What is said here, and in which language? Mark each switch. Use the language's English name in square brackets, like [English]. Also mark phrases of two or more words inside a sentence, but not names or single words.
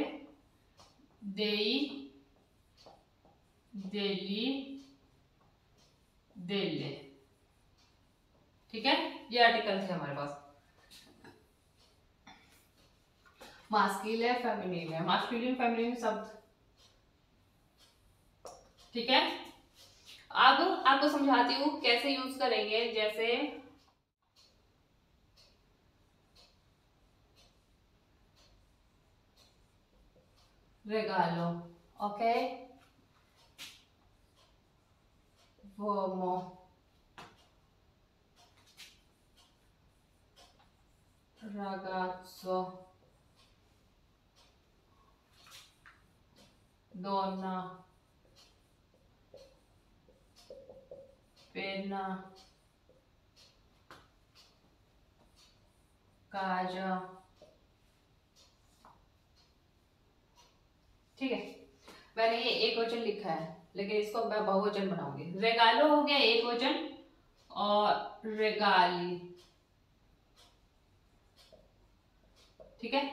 [Italian] dei, degli, delle, [Hindi] ठीक है। ये आर्टिकल थे हमारे पास। [English] masculine feminine [Hindi] है, [English] masculine feminine [Hindi] शब्द, ठीक है। अब आपको समझाती हूँ कैसे यूज करेंगे। [Italian] जैसे regalo, ok, uomo, ragazzo, donna, penna, casa, [Hindi] ठीक है। मैंने ये एक वचन लिखा है, लेकिन इसको मैं बहुवचन बनाऊंगी। रेगालो हो गया एक वचन, और रेगाली, ठीक है।